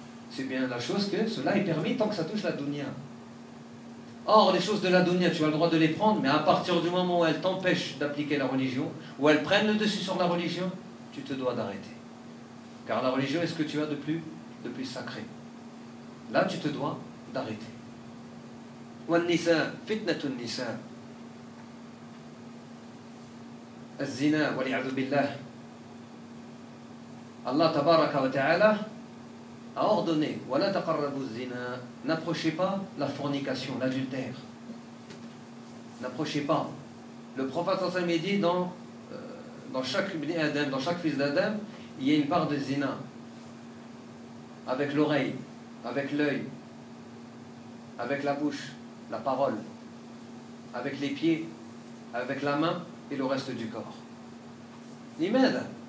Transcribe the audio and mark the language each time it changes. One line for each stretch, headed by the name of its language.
French: C'est bien la chose que cela est permis tant que ça touche la dunya. Or, les choses de la dunya, tu as le droit de les prendre, mais à partir du moment où elles t'empêchent d'appliquer la religion, où elles prennent le dessus sur la religion, tu te dois d'arrêter. Car la religion est ce que tu as de plus sacré. Là, tu te dois d'arrêter.
Arabic: والنساء فتنة النساء الزنا والعياذ بالله الله تبارك وتعالى
French: a ordonné
Arabic: ولا تقربوا الزنا
French: n'approchez pas la fornication, l'adultère, n'approchez pas. Le prophète
Arabic: صلى الله عليه وسلم
French: dit dans chaque ibn Adam, dans chaque fils d'Adam, il y a une part de zina avec l'oreille, avec l'œil, avec la bouche, la parole, avec les pieds, avec la main et le reste du corps. L'imed.